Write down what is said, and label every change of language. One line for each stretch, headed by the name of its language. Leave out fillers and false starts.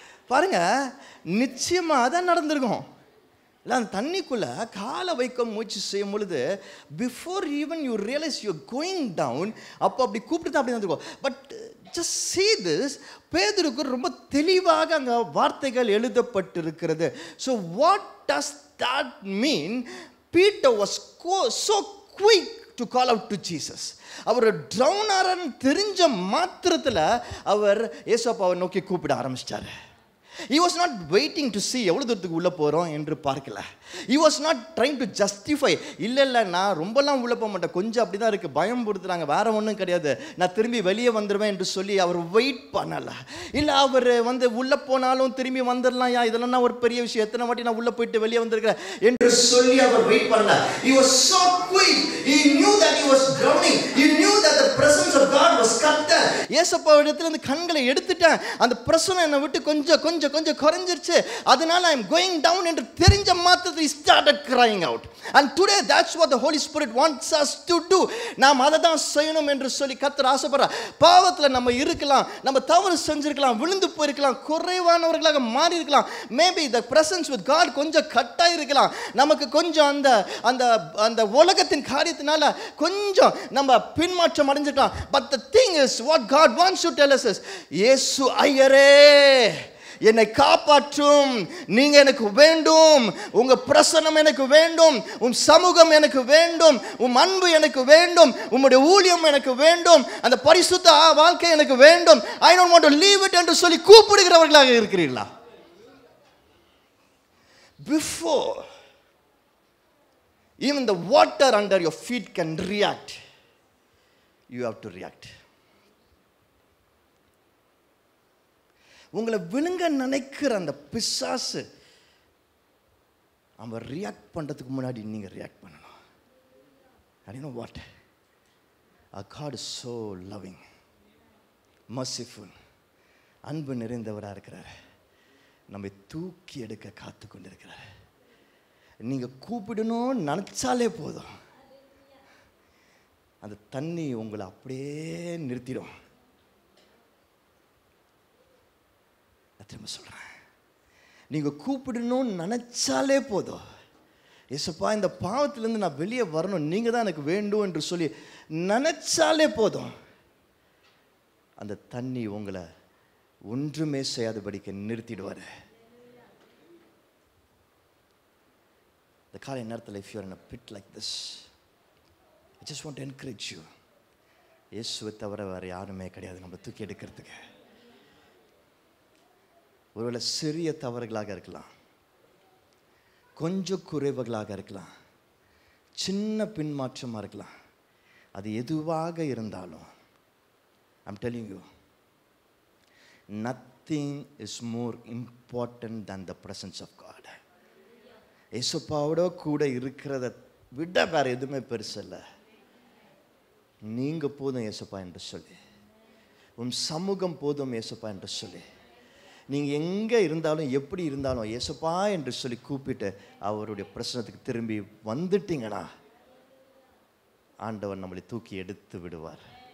Tamil: பாருங்க, நிச்சயமாக அதான் நடந்திருக்கும். இல்லை, அந்த தண்ணிக்குள்ளே காலை வைக்க முயற்சி செய்யும் பொழுது
English: before even you realise you going down,
Tamil: அப்போ அப்படி கூப்பிட்டு தான் அப்படி நடந்திருக்கும்.
English: but just see this,
Tamil: பேதுருக்கு ரொம்ப தெளிவாக அங்கே வார்த்தைகள் எழுதப்பட்டிருக்கிறது.
English: So what does that mean? Peter was so quick to call out to Jesus.
Tamil: அவர் ட்ரௌனர்னு தெரிஞ்ச மாத்திரத்தில் அவர் இயேசுவை நோக்கி கூப்பிட ஆரம்பிச்சிட்டாரு.
English: He was not waiting to see
Tamil: எவ்வளோ தூரத்துக்கு உள்ளே போகிறோம் என்று பார்க்கல.
English: He was not trying to justify.
Tamil: இல்லை நான் ரொம்பலாம் உள்ளே போக மாட்டேன், கொஞ்சம் அப்படி தான் இருக்குது, பயம் கொடுத்துறாங்க, வேறு ஒன்றும் கிடையாது, நான் திரும்பி வெளியே வந்துடுவேன் என்று சொல்லி அவர் வெயிட் பண்ணலை. இல்லை, அவர் உள்ளே போனாலும் திரும்பி வந்துடலாம், இதெல்லாம் ஒரு பெரிய விஷயம், எத்தனை வாட்டி நான் உள்ளே போயிட்டு வெளியே வந்திருக்கிறேன் என்று சொல்லி அவர் வெயிட் பண்ணல.
English: He was so quick. He knew that he was drowning. He knew that the presence of God was cut there.
Tamil: இயேசுப்பா இடத்துல அந்த கண்களை எடுத்துட்டேன், அந்த பிரசனம் என்னை விட்டு கொஞ்சம் குறைஞ்சிருச்சு, அதனால
English: I am going down
Tamil: என்று தெரிஞ்ச மாத்திரத்தில்
English: he started crying out. And today that's what the Holy Spirit wants us to do.
Tamil: நாம் அதை தான் செய்யணும் என்று சொல்லி கர்த்தர் ஆசைப்படுறார். பாவத்தில் நம்ம இருக்கலாம், நம்ம தவறு செஞ்சிருக்கலாம், விழுந்து போயிருக்கலாம், குறைவானவர்களாக மாறி இருக்கலாம்.
English: maybe the presence with God
Tamil: கொஞ்சம் கட்டாக இருக்கலாம். நமக்கு கொஞ்சம் அந்த அந்த அந்த உலகத்தின் காரியத்தினால கொஞ்சம் நம்ம பின்மாற்றம் அடைஞ்சிருக்கலாம்.
English: But the thing is, what God wants to tell us is,
Tamil: இயேசு ஐயரே என்னை காப்பாற்றும், நீங்க எனக்கு வேண்டும், உங்க பிரசன்னம் எனக்கு வேண்டும், உம் சமூகம் எனக்கு வேண்டும், உம் அன்பு எனக்கு வேண்டும், உம்முடைய ஊழியம் எனக்கு வேண்டும், அந்த பரிசுத்த வாழ்க்கை எனக்கு வேண்டும்.
English: I don't want to leave it
Tamil: என்று சொல்லி கூப்பிடுகிறவர்களாக இருக்கிறீர்களா?
English: Before even the water under your feet can react, you have to react.
Tamil: உங்களை விழுங்க நினைக்கிற அந்த பிசாசு அவன் ரியாக்ட் பண்ணுறதுக்கு முன்னாடி நீங்கள் ரியாக்ட் பண்ணணும்.
English: I know what? Our God is so loving, merciful,
Tamil: அன்பு நிறைந்தவராக இருக்கிறார். நம்மை தூக்கி எடுக்க காத்து கொண்டு இருக்கிறார். நீங்கள் கூப்பிடணும்னு நினச்சாலே போதும், அந்த தண்ணி உங்களை அப்படியே நிறுத்திடும். திரும்ப சொல்கிறேன், நீங்கள் கூப்பிடணும்னு நினச்சாலே போதும், ஏசப்பா இந்த பாவத்திலேருந்து நான் வெளியே வரணும், நீங்கள் தான் எனக்கு வேண்டும் என்று சொல்லி நினச்சாலே போதும், அந்த தண்ணி உங்களை ஒன்றுமே செய்யாதபடிக்கு நிறுத்திடுவார். இந்த காலை நேரத்தில்
English: if you are in a pit like this, I just want to encourage you,
Tamil: இயேசுவை தவிர வேறு யாருமே கிடையாது நம்மளை தூக்கி எடுக்கிறதுக்கு. ஒருவேளை சிறிய தவறுகளாக இருக்கலாம், கொஞ்சம் குறைவுகளாக இருக்கலாம், சின்ன பின்மாற்றமாக இருக்கலாம், அது எதுவாக இருந்தாலும்,
English: I'm telling you, nothing is more important than the presence of God.
Tamil: இயேசுப்பாவோட கூட இருக்கிறத விட வேற எதுவுமே பெருசு இல்லை. நீங்க போதும் இயேசுப்பா என்று சொல்லி, உன் சமூகம் போதும் இயேசுப்பா என்று சொல்லி, நீங்க எங்க இருந்தாலும் எப்படி இருந்தாலும் இயேசுப்பா என்று சொல்லி கூப்பிட்டு அவருடைய பிரசனத்துக்கு திரும்பி வந்துட்டீங்கன்னா ஆண்டவர் நம்மளை தூக்கி எடுத்து விடுவார்.